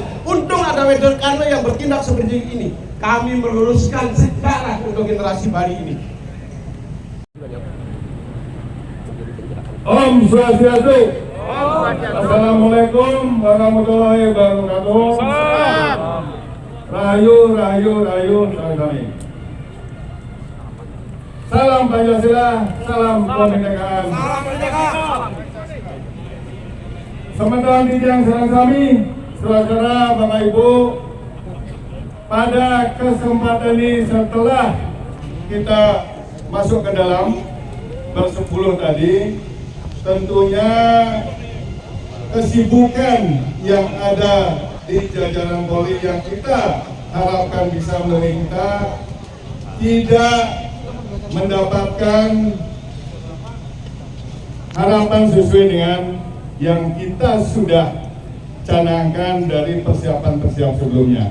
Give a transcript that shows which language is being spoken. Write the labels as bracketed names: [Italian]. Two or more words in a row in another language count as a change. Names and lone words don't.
[Indonesian] Untung ada Weder Karno yang bertindak seperti ini. Kami meluruskan sejarah untuk generasi Bali ini. [Balinese] Om Swastiastu. [Arabic] السلام عليكم ورحمة الله وبركاته. [Balinese] Rahayu, rahayu, rahayu, sami-sami. [Indonesian] Salam Pancasila, salam kemerdekaan. Teman-teman yang sedang kami, saudara, Bapak Ibu, pada kesempatan ini setelah kita masuk ke dalam bersepuluh tadi, tentunya kesibukan yang ada di jajaran Polri yang kita harapkan bisa meningkat tidak mendapatkan harapan sesuai dengan yang kita sudah canangkan dari persiapan-persiapan sebelumnya.